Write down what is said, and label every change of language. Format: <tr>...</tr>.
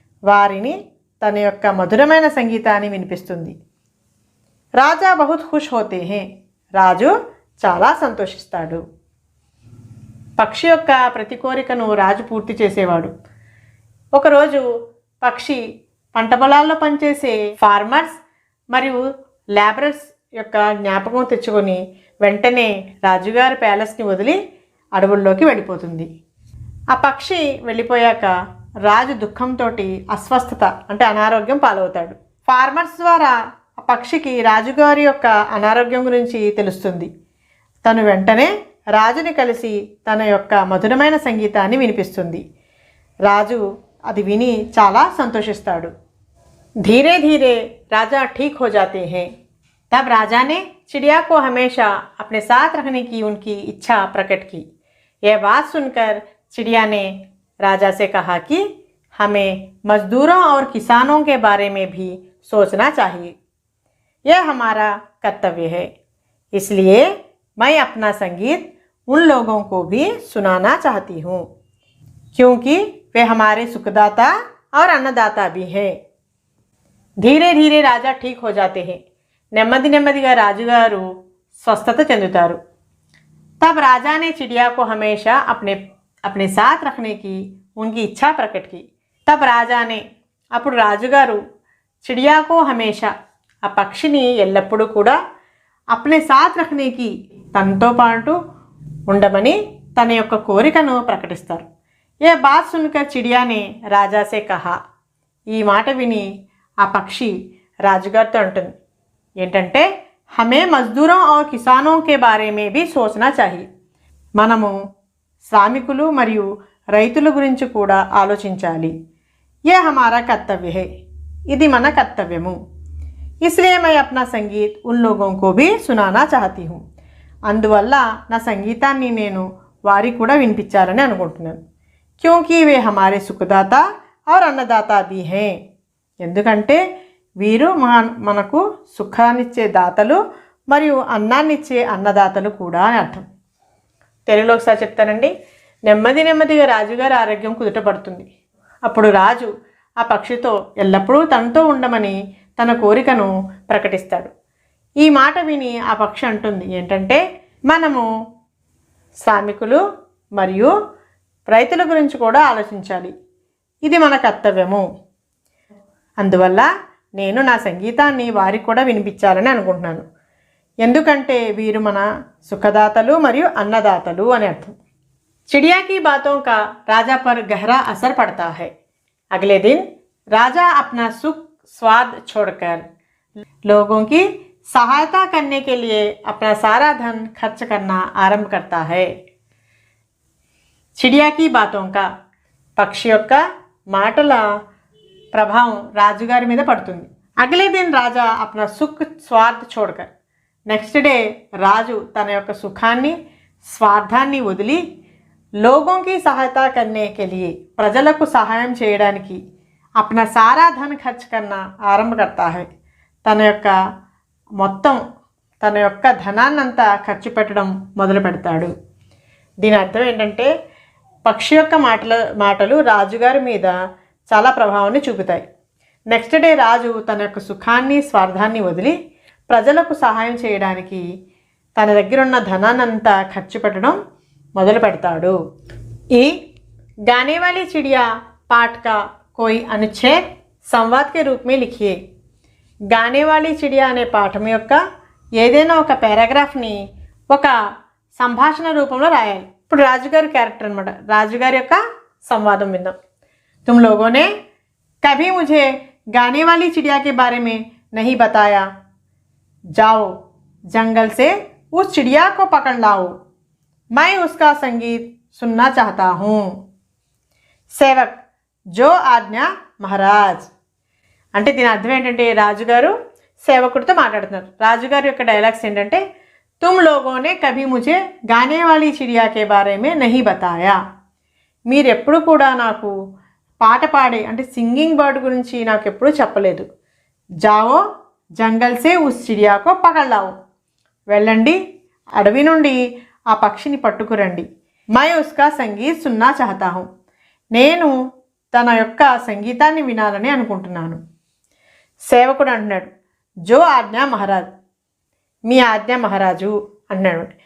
<te>వారిని తన యొక్క మధురమైన సంగీతాన్ని వినిపిస్తుంది।</te> <hi>రాజా बहुत खुश होते हैं।</hi> <te>రాజు చాలా సంతోషిస్తాడు। పక్షి యొక్క ప్రతి కోరికను రాజు పూర్తి చేసేవాడు। ఒకరోజు పక్షి పంట పొలాల్లో పనిచేసే ఫార్మర్స్ మరియు లేబరర్స్ యొక్క జ్ఞాపకం తెచ్చుకొని వెంటనే రాజుగారి ప్యాలెస్ని వదిలి అడవుల్లోకి వెళ్ళిపోతుంది। ఆ పక్షి వెళ్ళిపోయాక రాజు దుఃఖంతో అస్వస్థత అంటే అనారోగ్యం పాలవుతాడు। ఫార్మర్స్ ద్వారా ఆ పక్షికి రాజుగారి యొక్క అనారోగ్యం గురించి తెలుస్తుంది। తను వెంటనే రాజుని కలిసి తన యొక్క మధురమైన సంగీతాన్ని వినిపిస్తుంది। రాజు అది విని చాలా సంతోషిస్తాడు।</te> <hi>धीरे धीरे राजा ठीक हो जाते हैं। तब राजा ने चिड़िया को हमेशा अपने साथ रखने की उनकी इच्छा प्रकट की। यह बात सुनकर चिड़िया ने राजा से कहा कि हमें मजदूरों और किसानों के बारे में भी सोचना चाहिए। यह हमारा कर्तव्य है। इसलिए मैं अपना संगीत उन लोगों को भी सुनाना चाहती हूँ, क्योंकि वे हमारे सुखदाता और अन्नदाता भी हैं। धीरे धीरे राजा ठीक हो जाते हैं।</hi> <te>నెమ్మది నెమ్మదిగా రాజుగారు స్వస్థత చెందుతారు।</te> <hi>तब राजा ने चिड़िया को हमेशा अपने साथ रखने की उनकी इच्छा प्रकट की। तब राजा ने</hi> <te>అప్పుడు రాజుగారు</te> <hi>चिड़िया को हमेशा</hi> <te>ఆ పక్షిని ఎల్లప్పుడూ కూడా</te> <hi>अपने साथ रखने की</hi> <te>తనతో పాటు ఉండమని తన యొక్క కోరికను ప్రకటిస్తారు।</te> <hi>ये बात सुनकर चिड़िया ने राजा से कहा।</hi> <te>ఈ మాట విని ఆ పక్షి రాజుగారితో అంటుంది ఏంటంటే</te> <hi>हमें मजदूरों और किसानों के बारे में भी सोचना चाहिए।</hi> <te>మనము శ్రామికులు మరియు రైతుల గురించి కూడా ఆలోచించాలి।</te> <hi>ये हमारा कर्तव्य है।</hi> <te>ఇది మన కర్తవ్యము।</te> <hi>इसलिए मैं अपना संगीत उन लोगों को भी सुनाना चाहती हूँ।</hi> <te>అందువల్ల నా సంగీతాన్ని నేను వారికి కూడా వినిపించాలని అనుకుంటున్నాను।</te> <hi>क्योंकि वे हमारे सुखदाता और अन्नदाता भी हैं।</hi> <te>ఎందుకంటే వీరు మనకు సుఖాన్నిచ్చే దాతలు మరియు అన్నాన్నిచ్చే అన్నదాతలు కూడా అని అర్థం। తెలుగులో ఒకసారి చెప్తానండి। నెమ్మది నెమ్మదిగా రాజుగారి ఆరోగ్యం కుదుటపడుతుంది। అప్పుడు రాజు ఆ పక్షితో ఎల్లప్పుడూ తనతో ఉండమని తన కోరికను ప్రకటిస్తాడు। ఈ మాట విని ఆ పక్షి అంటుంది ఏంటంటే మనము శ్రామికులు మరియు రైతుల గురించి కూడా ఆలోచించాలి। ఇది మన కర్తవ్యము। అందువల్ల నేను నా సంగీతాన్ని వారికి కూడా వినిపించాలని అనుకుంటున్నాను। ఎందుకంటే వీరు మన సుఖదాతలు మరియు అన్నదాతలు అని అర్థం।</te> <hi>चिड़िया की बातों का राजा पर गहरा असर पड़ता है। अगले दिन राजा अपना सुख स्वाद छोड़कर लोगों की सहायता करने के लिए अपना सारा धन खर्च करना आरंभ करता है। चिड़िया की बातों का</hi> <te>పక్షి యొక్క మాటల ప్రభావం రాజుగారి మీద పడుతుంది।</te> <hi>అగలే దిన్ రాజా అప్నా సుఖ్ స్వార్థ छोड़कर</hi> <te>నెక్స్ట్ డే రాజు తన యొక్క సుఖాన్ని స్వార్థాన్ని వదిలి</te> <hi>लोगों की सहायता करने के लिए</hi> <te>ప్రజలకు సహాయం చేయడానికి</te> <hi>अपना सारा धन खर्च करना आरंभ करता है</hi> <te>తన యొక్క మొత్తం తన యొక్క ధనాన్నంతా ఖర్చు పెట్టడం మొదలు పెడతాడు. దీని అర్థం ఏంటంటే పక్షి యొక్క మాటలు రాజుగారి మీద చాలా ప్రభావాన్ని చూపుతాయి. నెక్స్ట్ డే రాజు తన యొక్క సుఖాన్ని స్వార్థాన్ని వదిలి ప్రజలకు సహాయం చేయడానికి తన దగ్గర ఉన్న ధనాన్నంతా ఖర్చు పెట్టడం మొదలు పెడతాడు.</te> <hi>ఈ गाने वाली चिड़िया पाठ का कोई अनुच्छेद संवाद के रूप में लिखिए.</hi> <te>गाने वाली चिड़िया అనే పాఠం యొక్క ఏదైనా ఒక పారాగ్రాఫ్ని ఒక సంభాషణ రూపంలో రాయాలి. ఇప్పుడు రాజుగారి క్యారెక్టర్ అనమాట. రాజుగారి యొక్క సంవాదం విందాం.</te> <hi>तुम लोगों ने कभी मुझे गाने वाली चिड़िया के बारे में नहीं बताया. जाओ जंगल से उस चिड़िया को पकड़ लाओ. मैं उसका संगीत सुनना चाहता हूँ. సేవక్ జో ఆజ్ఞా మహారాజ్</hi> <te>అంటే దీని అర్థం ఏంటంటే రాజుగారు సేవకుడితో మాట్లాడుతున్నారు. రాజుగారి యొక్క డైలాగ్స్ ఏంటంటే</te> <hi>तुम लोगों ने कभी मुझे गाने वाली चिड़िया के बारे में नहीं बताया.</hi> <te>మీరు ఎప్పుడు కూడా నాకు పాట పాడే అంటే సింగింగ్ బర్డ్ గురించి నాకు ఎప్పుడూ చెప్పలేదు.</te> <hi>జావో జంగల్ సే ఉస్ చిడియా కో పకడ్ లాओ.</hi> <te>వెళ్ళండి అడవి నుండి ఆ పక్షిని పట్టుకురండి.</te> <hi>मैं उसका संगीत सुनना चाहता हूँ.</hi> <te>నేను తన యొక్క సంగీతాన్ని వినాలని అనుకుంటున్నాను. సేవకుడు అంటున్నాడు</te> <hi>జో ఆజ్ఞా మహారాజ్,</hi> <te>మీ ఆజ్ఞా మహారాజు అన్నాడు.</te>